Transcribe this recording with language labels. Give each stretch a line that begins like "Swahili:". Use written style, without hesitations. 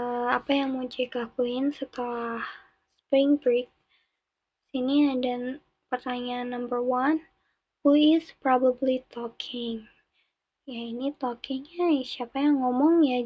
Indonesian: Apa yang mau Jake lakuin setelah spring break? Sini ada pertanyaan number 1.
English: Who is probably talking?
Indonesian: Ya ini talkingnya siapa yang ngomong ya?